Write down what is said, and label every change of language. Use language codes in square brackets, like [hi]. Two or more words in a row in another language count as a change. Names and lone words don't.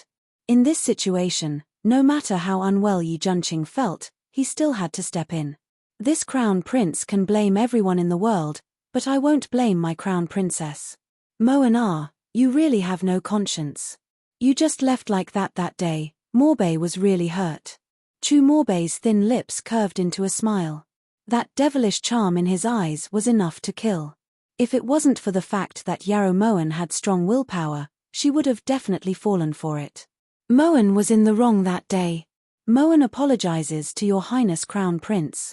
[en] In this situation, no matter how unwell Yi Junqing felt, he still had to step in. This crown prince can blame everyone in the world, but I won't blame my crown princess. Moen, you really have no conscience. You just left like that day. Morbei was really hurt. Chu Morbei's thin lips curved into a smile. That devilish charm in his eyes was enough to kill. If it wasn't for the fact that Yarrow Moen had strong willpower, she would have definitely fallen for it. Moen was in the wrong that day. Moen apologizes to Your Highness Crown Prince.